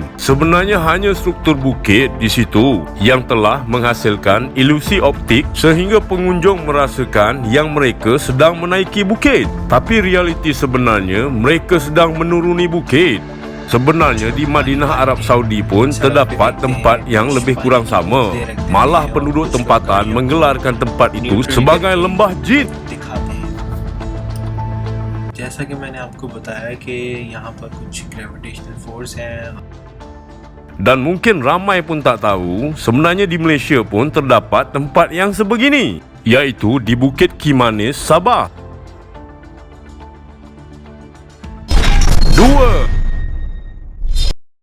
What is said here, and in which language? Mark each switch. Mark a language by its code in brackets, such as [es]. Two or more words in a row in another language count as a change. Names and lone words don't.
[ms] Sebenarnya hanya struktur bukit di situ yang telah menghasilkan ilusi optik sehingga pengunjung merasakan yang mereka sedang menaiki bukit. Tapi realiti sebenarnya mereka sedang menuruni bukit. Sebenarnya di Madinah, Arab Saudi pun terdapat tempat yang lebih kurang sama. Malah penduduk tempatan menggelarkan tempat itu sebagai lembah jin. [hi] जैसा कि मैंने आपको बताया कि यहाँ पर कुछ ग्रेविटेशनल फोर्स हैं. [ms] Dan mungkin ramai pun tak tahu, sebenarnya di Malaysia pun terdapat tempat yang sebegini, iaitu di Bukit Kimanis, Sabah. 2.